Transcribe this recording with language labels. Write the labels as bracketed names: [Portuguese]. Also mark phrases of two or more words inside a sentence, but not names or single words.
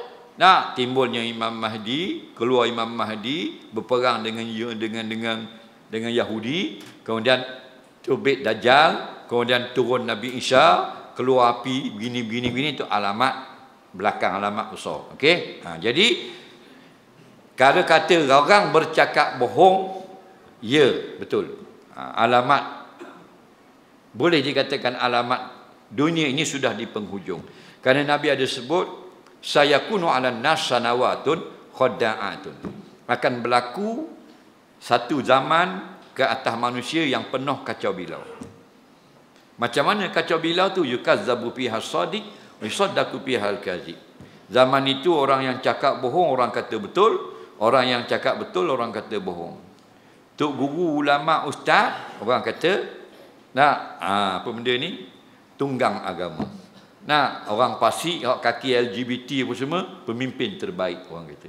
[Malay] Nah, timbulnya Imam Mahdi, keluar Imam Mahdi berperang dengan Yahudi, kemudian terbit Dajjal, kemudian turun Nabi Isa, keluar api begini itu alamat belakang, alamat besar. Okey? Jadi kalau kata orang bercakap bohong, ya, betul. Alamat boleh dikatakan alamat dunia ini sudah di penghujung. Kerana Nabi ada sebut, [Arabic] سيكون على الناس سنوات خداعات. [Malay] Akan berlaku satu zaman ke atas manusia yang penuh kacau bilau. Macam mana kacau bilau tu? [Arabic] يكذب فيها الصادق ويصدق فيها الكاذب. [Malay] Zaman itu orang yang cakap bohong orang kata betul, orang yang cakap betul orang kata bohong. Tok guru, ulama, ustaz orang kata, apa benda ni? Tunggang agama. Orang Pasik, kaki LGBT apa semua, pemimpin terbaik orang kata.